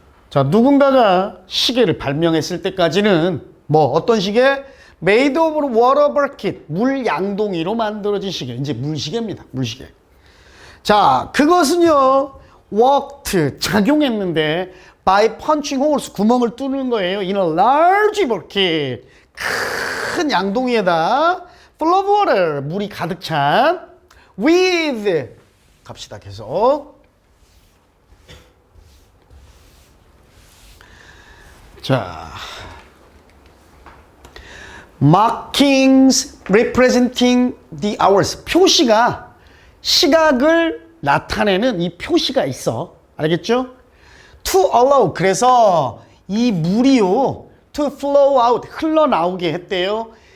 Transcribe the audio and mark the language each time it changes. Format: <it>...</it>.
<ko>자, 누군가가 시계를 발명했을 때까지는 뭐 어떤 시계?</ko> <en>made of water bucket,</en> <ko>물 양동이로 만들어진 시계. 이제 물시계입니다. 물시계. 자, 그것은요</ko> <en>worked,</en> <ko>작용했는데</ko> <en>by punching holes,</en> <ko>구멍을 뚫는 거예요.</ko> <en>in a large bucket,</en> <ko>큰 양동이에다</ko> <en>full of water,</en> <ko>물이 가득 찬 with, 갑시다 계속. 자,</ko> <en>markings representing the hours,</en> <ko>표시가 시각을 나타내는 이 표시가 있어. 알겠죠?</ko> <en>to allow,</en> <ko>그래서 이 물이요</ko> <en>to flow out,</en> <ko>흘러나오게 했대요.</ko>